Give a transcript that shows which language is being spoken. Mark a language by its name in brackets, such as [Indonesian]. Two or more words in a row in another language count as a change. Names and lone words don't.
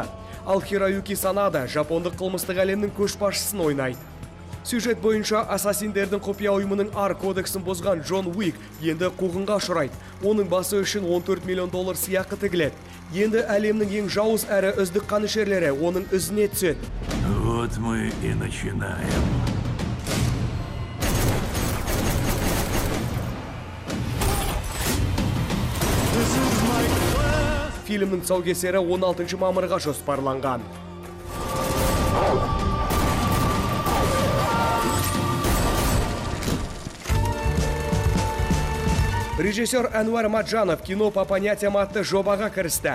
[Kazakh] Ал Хироюки Санада жапондық қылмыстық әлемнің көшбасшысын ойнайды. Сюжет бойынша ассасиндердің құпия ұйымының ар кодексін бұзған Джон Уик енді қуғынға ұшырайды. Оның басы үшін 14 миллион доллар сыйақы тігіледі. Енді әлемнің ең жауыз әрі үздік қанішерлері оның ізіне түседі. [Russian] Вот мы и начинаем. [Kazakh] Фильмнің тұсаукесері 16 мамырға жоспарланған. Режиссер Әнуар Маджанов кино по понятиям атты жобаға кірісті.